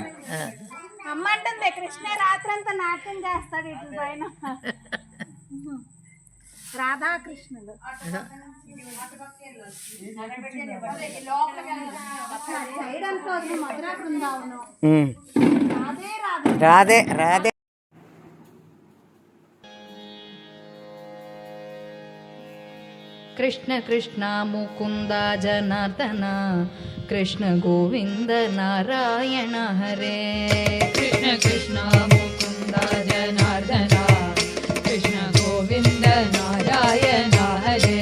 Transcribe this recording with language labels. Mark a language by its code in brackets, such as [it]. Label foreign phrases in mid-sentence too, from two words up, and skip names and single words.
[te] అమ్మ అంటుంది కృష్ణ రాత్రంతా నాట్యం చేస్తాడు ఇటు పైన. రాధాకృష్ణుడు మధురా బృందావనం. రాధే రాధే. [sa] कृष्ण कृष्ण मुकुंद जनार्दन कृष्ण गोविंद नारायण हरे. कृष्ण कृष्ण मुकुंद जनार्दन कृष्ण गोविंद नारायण हरे.